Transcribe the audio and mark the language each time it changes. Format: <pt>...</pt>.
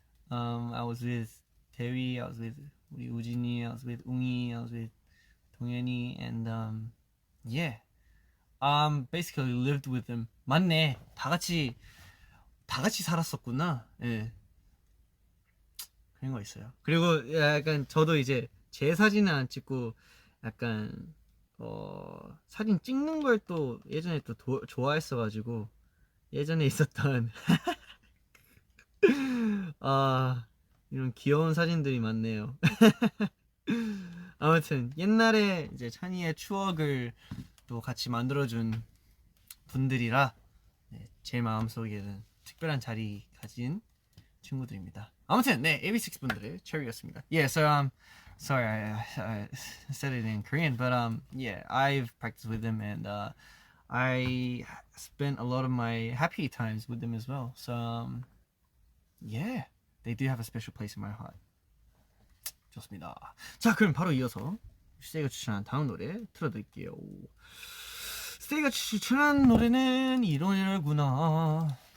<en>I was with Terry, I was with 우리 우진이, I was with 웅이, I was with 동현이, and yeah, basically lived with them.</en> <ko>맞네, 다 같이 살았었구나. 예, 그런 거 있어요. 그리고 약간 저도 이제 제 사진은 안 찍고 약간 사진 찍는 걸 또 예전에 또 좋아했어가지고 예전에 있었던 이런 귀여운 사진들이 많네요. 아무튼 옛날에 이제 찬이의 추억을 또 같이 만들어준 분들이라 네, 제 마음속에는 특별한 자리 가진 친구들입니다. 아무튼 네, AB6 분들의 Cherry였습니다.</ko> <en>Yeah, so sorry I said it in Korean, but yeah, I've practiced with them and I spent a lot of my happy times with them as well. So yeah, They do have a special place in my heart.</en> <ko>좋습니다. 자, 그럼 바로 이어서 스테이가 추천한 다음 노래 틀어드릴게요. 스테이가 추천한 노래는 이 노래구나.</ko>